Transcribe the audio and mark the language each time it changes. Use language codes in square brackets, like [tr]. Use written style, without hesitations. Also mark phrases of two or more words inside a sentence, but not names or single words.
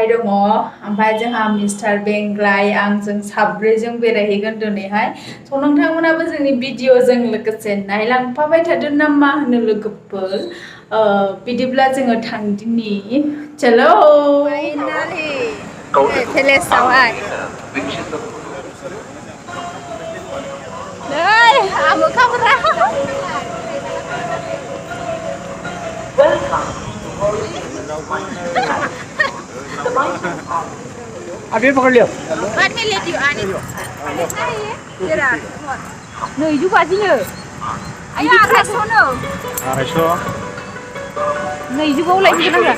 [brx] दङ ओमफ्राय जोंहा मिस्टार बेंग्लाय आंजों साब्रैजों बेरायहैगोन दिनैहाय स' नोंथांमोनाबो जोंनि भिडिअजों लोगोसे नायलांफाबाय थादो नामा होनो लोगोफोर बिदिब्ला जोङो थांदिनि चलो फाइनालि पेलेसावहाय नै आमोखाफोरा [hi] अभी पकड़ लियो बाद में ले दियो [brx] आने जेरा नैजौ बाजिनो आया आखायसोनो आरायस' नैजौआव लायनो गोनां